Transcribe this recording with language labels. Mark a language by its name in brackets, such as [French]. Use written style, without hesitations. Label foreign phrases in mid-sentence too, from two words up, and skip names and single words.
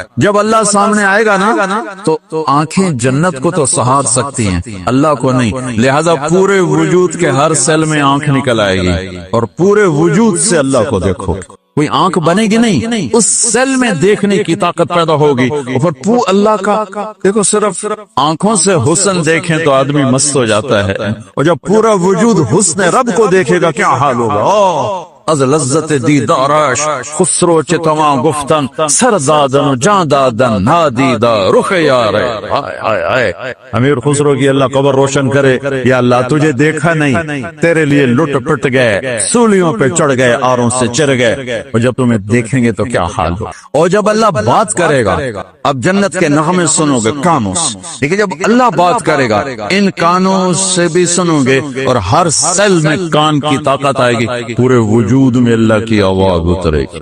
[Urdu] جب اللہ سامنے آئے گا نا تو آنکھیں جنت کو تو سہار سکتی ہیں، اللہ کو نہیں، لہذا پورے وجود کے ہر سیل میں آنکھ نکل آئے گی اور پورے وجود سے اللہ کو دیکھو۔ کوئی آنکھ بنے گی نہیں، اس سیل میں دیکھنے کی طاقت پیدا ہوگی۔ اور پھر اللہ کا دیکھو، صرف آنکھوں سے حسن دیکھیں تو آدمی مست ہو جاتا ہے، اور جب پورا وجود حسن رب کو دیکھے گا کیا حال ہوگا۔ [Persian] از لذت دیدارش خسرو چتواں گفتن سردادن و جان دادن نادیدہ رخ یار۔ [Urdu] امیر خسرو کی اللہ قبر روشن کرے، یا اللہ تجھے دیکھا نہیں، تیرے لیے لٹ پٹ گئے، سولیوں پہ چڑھ گئے، آروں سے چر گئے، اور جب تمہیں دیکھیں گے تو کیا حال ہو۔ اور جب اللہ بات کرے گا، اب جنت کے نغمے سنو گے کانوں سے، لیکن جب اللہ بات کرے گا ان کانوں سے بھی سنو گے، اور ہر سیل میں کان کی طاقت آئے گی، پورے وجود میں اللہ کی آواز اترے گی۔